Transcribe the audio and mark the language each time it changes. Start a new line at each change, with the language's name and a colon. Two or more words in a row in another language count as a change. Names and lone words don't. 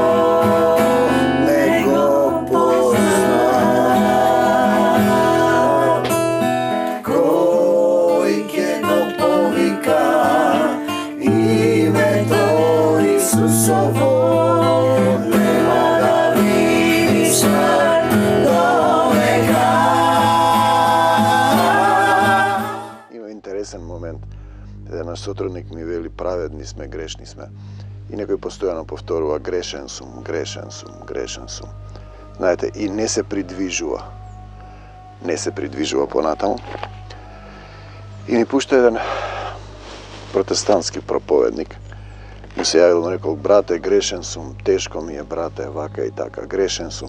Macedonian: неко позна којке то повика име то Исусово нема да видиш до века. Има интересан момент. Један наш сотрудник ми вели праведни сме, грешни сме. И некој постојано повторува грешен сум, грешен сум, грешен сум. Знаете, и не се придвижува. Не се придвижува понатаму. И ми пушта еден протестантски проповедник. Му се јавил, му рекол, брате, грешен сум, тешко ми е, брате, вака и така, грешен сум.